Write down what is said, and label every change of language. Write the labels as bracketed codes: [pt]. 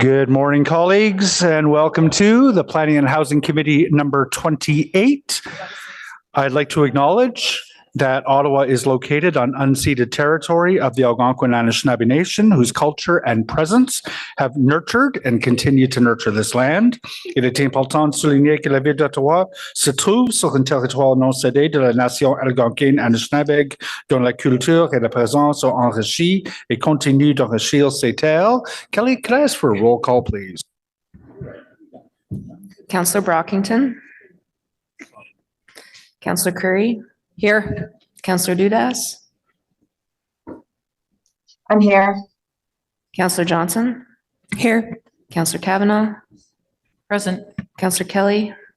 [en] Good morning, colleagues, and welcome to the Planning and Housing Committee number 28. I'd like to acknowledge that Ottawa is located on unceded territory of the Algonquin Anishinaabe Nation, whose culture and presence have nurtured and continue to nurture this land. [fr] Il est important de souligner que la ville d'Ottawa se trouve sur un territoire non cédé de la nation algonquine Anishinaabe, dont la culture et la présence ont enrichi et continuent d'enrichir ces terres. [en] Kelly, can I ask for a roll call, please? Councillor Brockington. Councillor Curry. Here. Councillor Dudas. I'm here. Councillor Johnson. Here. Councillor Kavanaugh. Present. Councillor Kelly.